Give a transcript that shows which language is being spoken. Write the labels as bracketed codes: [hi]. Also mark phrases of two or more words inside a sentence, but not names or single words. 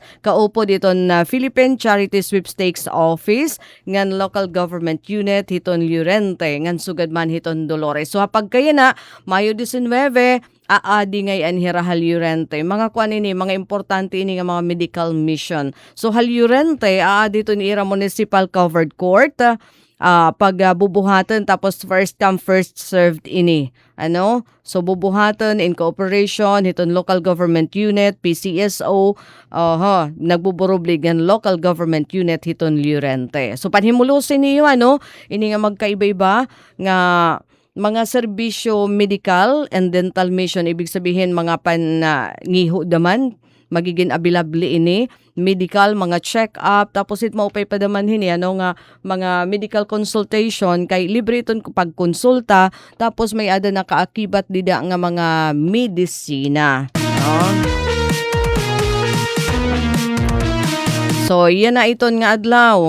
[war] Kaupo dito na Philippine Charity Sweepstakes Office ngan Local Government Unit hiton Liurente ngan sugadman hiton Dolores. So hapag kaya na Mayo 19 aadi ngay anhira Liurente. Mga kuan ini, mga importante ini nga mga medical mission. So Liurente aadi to ni ira Municipal Covered Court. Pagbubuhatan tapos [en] first come first served [war] ini. So bubuhatan [en] in cooperation [war] hiton [en] local government unit [war] PCSO nagbuburublig ng [en] local government unit [war] hiton Liurente. So panhimulusin niyo ini nga magkaiba-iba nga mga serbisyo [en] medical and dental mission, [tl] ibig sabihin [war] mga pangiho daman magiging available ini, medical, mga check-up, tapos it maupay pa daman hini, nga mga [en] medical consultation, [war] kay libre iton pagkonsulta, tapos may ada na kaakibat dida nga mga medisina. So, yan na iton nga adlaw.